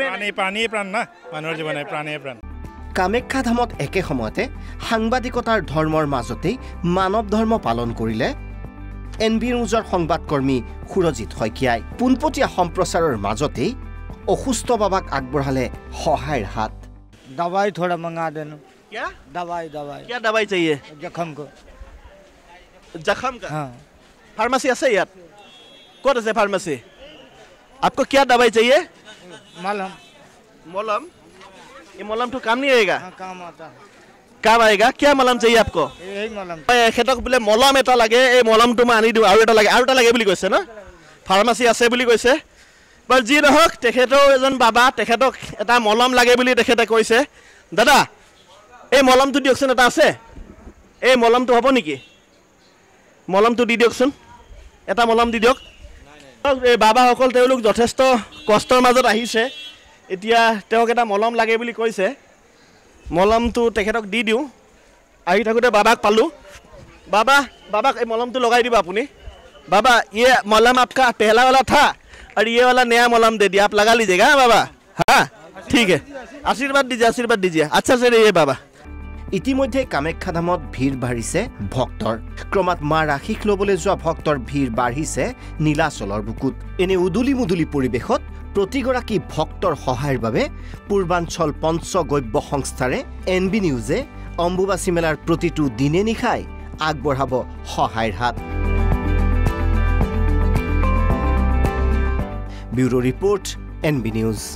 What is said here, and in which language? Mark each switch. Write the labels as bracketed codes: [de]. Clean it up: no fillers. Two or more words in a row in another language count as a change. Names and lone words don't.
[as] পানী প্ৰাণ না মানুহৰ জীৱনে প্ৰাণে প্ৰাণ কামাখ্যা ধামত একে সময়তে সাংবাদিকতাৰ ধৰ্মৰ মাজতেই মানৱ ধৰ্ম পালন কৰিলে এনবি নিউজৰ সংবাদকৰ্মী সুৰজিৎ শইকীয়াই পোনপটীয়া সম্প্ৰচাৰৰ মাজতেই অসুস্থ বাবাক আগবঢ়ালে সহায়ৰ হাত [hi] दवाई थोड़ा मंगा देना क्या दवाई क्या दवाई चाहिए जख्म को जख्म का हाँ फार्मेसी [as] আছে ইয়াত ক'ত আছে [hi] फार्मेसी आपको क्या दवाई चाहिए मलहम ये मलहम तो काम नहीं आएगा हाँ, काम आता है काम आएगा क्या मलहम चाहिए आपको यही मलहम [as] এখেতক বোলে মলম এটা লাগে এই মলমটো মই আনি দিওঁ আৰু এটা লাগে বুলি কৈছে ন ফাৰ্মাসী আছে বুলি কৈছে বাৰ যি নহওক তেখেতৰ এজন বাবা তেখেতক এটা মলম লাগে বুলি তেখেতে কৈছে দাদা এই মলমটো দিয়কচোন এটা আছে এই মলমটো হ'ব নেকি মলমটো দি দিয়কচোন এটা মলম দি দিয়ক এই বাবাসকল তেওঁলোক যথেষ্ট কষ্টৰ মাজত আহিছে এতিয়া তেওঁক এটা মলম লাগে বুলি কৈছে মলমটো তেখেতক দি দিওঁ আহি থাকোঁতে বাবাক পালোঁ [hi] बाबा ये मलम तो लगाई दीजिए अपनी बाबा ये मलम आपका पहला वाला था और ये वाला नया मलम दे दिया आप लगा लीजिएगा बाबा हाँ ठीक है आशीर्वाद दीजिए अच्छा से रहिए बाबा [as] ইতিমধ্যে কামাখ্যা ধামত ভিৰ বাঢ়িছে ভক্তৰ ক্ৰমাৎ মা ৰাখিক ল'বলৈ যোৱা ভক্তৰ ভিৰ বাঢ়িছে নীলাচলৰ বুকুত এনে উদুলি মুদুলি পৰিৱেশত প্ৰতিগৰাকী ভক্তৰ সহায়ৰ বাবে পূৰ্বাঞ্চল পঞ্চগভ্য সংস্থাৰে এনবি নিউজে অম্বুবাচী মেলাৰ প্ৰতিটো দিনে নিশাই আগবঢ়াব সহায়ৰ হাত ব্যুৰো ৰিপৰ্ট এনবি নিউজ